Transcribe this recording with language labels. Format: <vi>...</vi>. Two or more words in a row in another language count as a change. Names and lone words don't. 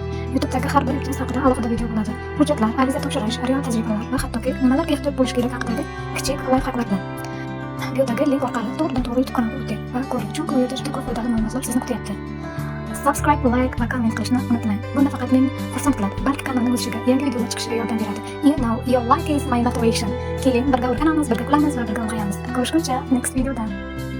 <uz>YouTube'dagi har bir imtiyoz haqida alohida video bo'ladi. Hujjatlar, ariza topshirish, real tajribalar va hattoki nimalarga ehtiyot bo'lish kerak haqidagi kichik layfhaklar bilan. Videodagi link orqali to'g'ridan-to'g'ri YouTube kanaliga o'ting va ko'ring, chunki bu yerda juda ko'p foydali ma'lumotlar sizni kutyapti.</uz> <en>Subscribe, like</en> <uz>va comment qilishni unutmang. Bu nafaqat meni xursand qiladi, balki kanalning o'sishiga, yangi videolar chiqishiga yordam beradi.</uz> <en>You know, your like is my motivation.</en> <uz>Keling, birga o'rganamiz, birga kulamiz va birga ulg'ayamiz. Ko'rishguncha next videoda.</uz>